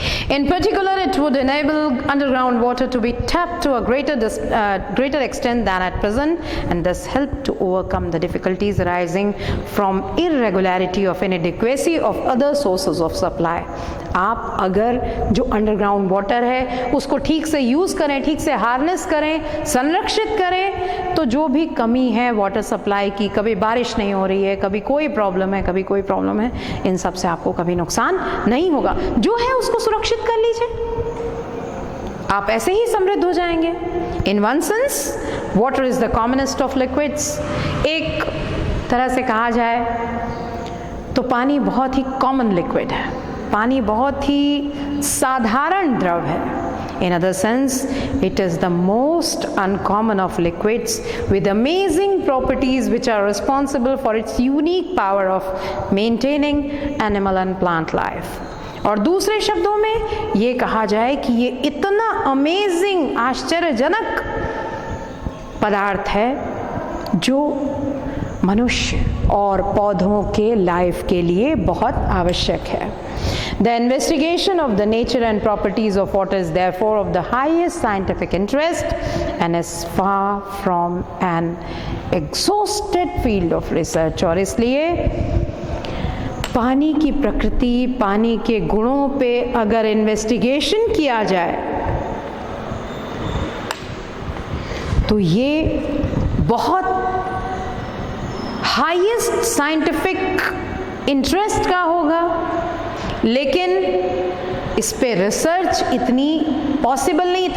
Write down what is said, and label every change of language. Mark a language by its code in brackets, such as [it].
[en] In particular, it would enable underground water to be tapped to a greater extent than at present, and thus help to overcome the difficulties arising from irregularity of inadequacy of other sources of supply. [hi] आप अगर जो underground water है उसको ठीक से use करें, ठीक से हार्नेस करें, संरक्षित करें, तो जो भी कमी है वाटर सप्लाई की, कभी बारिश नहीं हो रही है, कभी कोई प्रॉब्लम है, कभी कोई प्रॉब्लम है, इन सब से आपको कभी नुकसान नहीं होगा। जो है उसको सुरक्षित कर लीजिए, आप ऐसे ही समृद्ध हो जाएंगे। [en] In one sense water is the commonest of liquids. [hi] एक तरह से कहा जाए तो पानी बहुत ही कॉमन लिक्विड है, पानी बहुत ही साधारण द्रव है। [en] In other sense, it is the most uncommon of liquids with amazing properties which are responsible for its unique power of maintaining animal and plant life. [hi] और दूसरे शब्दों में ये कहा जाए कि ये इतना अमेजिंग, आश्चर्यजनक पदार्थ है जो मनुष्य और पौधों के लाइफ के लिए बहुत आवश्यक है। [en] The investigation of the nature and properties of water is therefore of the highest scientific interest and is far from an exhausted field of research. [hi] और इसलिए पानी की प्रकृति, पानी के गुणों पे अगर इन्वेस्टिगेशन किया जाए तो ये बहुत हाईएस्ट साइंटिफिक इंटरेस्ट का होगा, लेकिन इस पे रिसर्च इतनी पॉसिबल नहीं।